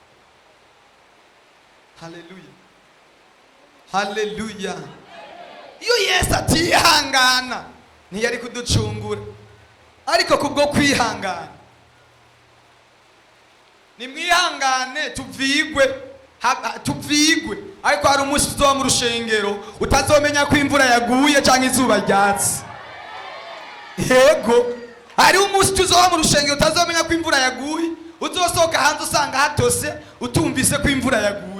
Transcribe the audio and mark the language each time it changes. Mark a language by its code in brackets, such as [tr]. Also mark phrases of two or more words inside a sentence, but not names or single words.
[rn] Haleluya. Iyo Yesu atihangana ntiyari kuducungura, ariko kubwo kwihangana nimwihangane tuvigwe ariko hari umunsi uzoba mu rushengero utazomenya ko imvura yaguye cyangwa izuba ryatse. Yego, hari umunsi tuzoba mu rushengero utazomenya ko imvura yaguye, uzosohoka hanze usanga hatose utumvise ko imvura yaguye.